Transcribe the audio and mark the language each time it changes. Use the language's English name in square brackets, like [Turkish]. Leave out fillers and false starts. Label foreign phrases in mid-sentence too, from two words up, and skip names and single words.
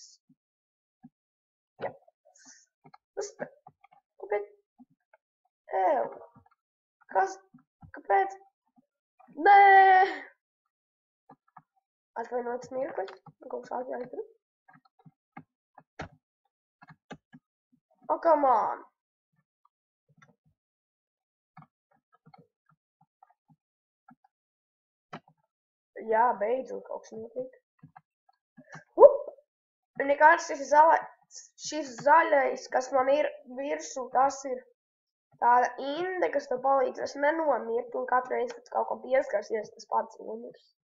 [Latvian] Jā. Kāpēc? Kas? Kāpēc? Nē! Atvainojiet mirkli. Kaut kā jāizdara. [English] Oh, come on. [Latvian] Jā, beidzot kaut kas notiek. Nekāds šis zaļais, kas man ir virsū, tas ir tāda inde, kas tev palīdzēs nenomirt, un katru reizi, kad kaut ko pieskarsies, tas pats nomirs.